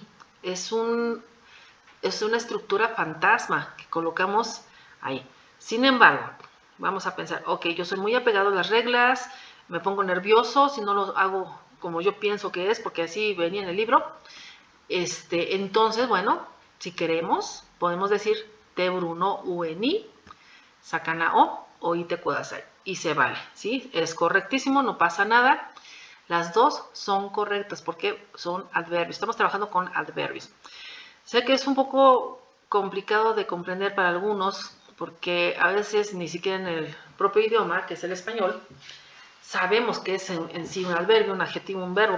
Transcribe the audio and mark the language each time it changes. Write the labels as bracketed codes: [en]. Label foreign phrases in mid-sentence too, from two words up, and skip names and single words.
[es] Es una estructura fantasma que colocamos ahí. Sin embargo, vamos a pensar, ok, yo soy muy apegado a las reglas, me pongo nervioso si no lo hago como yo pienso que es, porque así venía en el libro. Entonces, bueno, si queremos, podemos decir [ja] テーブルの上に、魚を置いてください. [es] Y se vale, ¿sí? Es correctísimo, no pasa nada. Las dos son correctas porque son adverbios. Estamos trabajando con adverbios. Sé que es un poco complicado de comprender para algunos porque a veces ni siquiera en el propio idioma, que es el español, sabemos que es en sí un adverbio, un adjetivo, un verbo.